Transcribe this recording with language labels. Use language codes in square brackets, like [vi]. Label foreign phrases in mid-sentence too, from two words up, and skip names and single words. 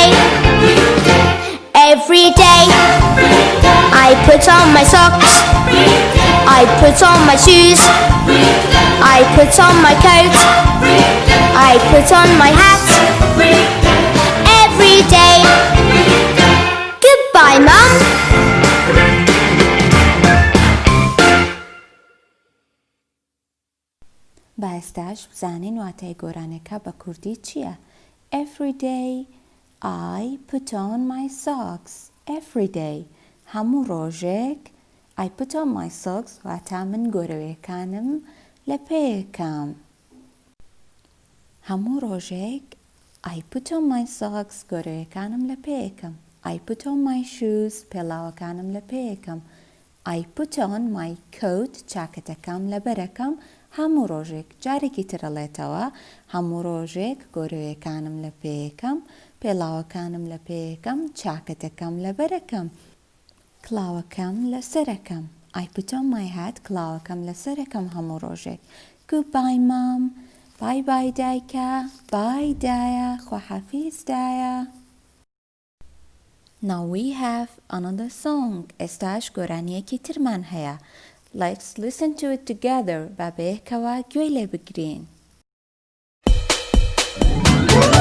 [en] Every day I put on my socks. I put on my shoes. I put on my coat. I put on my hat. Every day. Goodbye, Mum. [ckb] با ئێستاش بزانین واتای گۆرانەکە بە کوردی چییە. [en] Every day I put on my socks. Every day [ckb] هەموو ڕۆژێک [en] I put on my socks [ckb] واتا من گۆرەویەکانم لە پێیەکەم. هەموو ڕۆژێک [en] I put on my socks [ckb] گۆرەویەکانم لە پێیەکەم. [en] I put on my shoes [ckb] پێڵاوەکانم لە پێیەکەم. [en] I put on my coat [ckb] چاکەتەکەم لە بەرەکەم. هەموو ڕۆژێک جارێکی ترەڵێتەوە هەموو ڕۆژێک گۆرەویەکانم لە پێیەکەم پێڵاوەکانم لە پێیەکەم چاکەتەکەم لە بەرەکەم کڵاوەکەم لە سەرەکەم. [en] I put on my hat [ckb] کڵاوەکەم لە سەرەکەم هەموو ڕۆژێک. [en] Goodbye mom. Bye bye دایکە. [ckb] Bye دایە. خواحافیز دایە. [en] Now we have another song. [ckb] ئێستاش گۆرانیەکی ترمان هەیە. [en] Let's listen to it together. [ckb] با بەیەکەوە گوێی لێ بگرین.